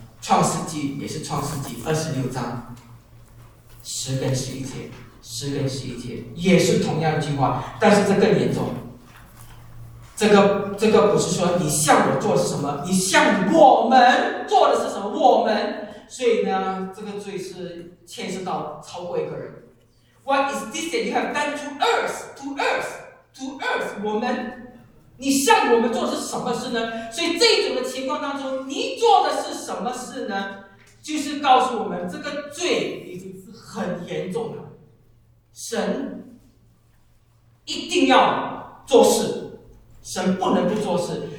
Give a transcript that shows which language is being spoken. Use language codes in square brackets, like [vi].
[zh] 创世纪也是创世纪二十六章，十跟十一节，也是同样一句话，但是这更严重。这个不是说你向我做什么，你向我们做的是什么？我们，所以呢，这个罪是牵涉到超过一个人。 [en] What is this that you have done to us? To us, [zh] 我们。你向我们做的是什么事呢？所以这种的情况当中，你做的是什么事呢？就是告诉我们这个罪已经是很严重了。神一定要做事，神不能不做事。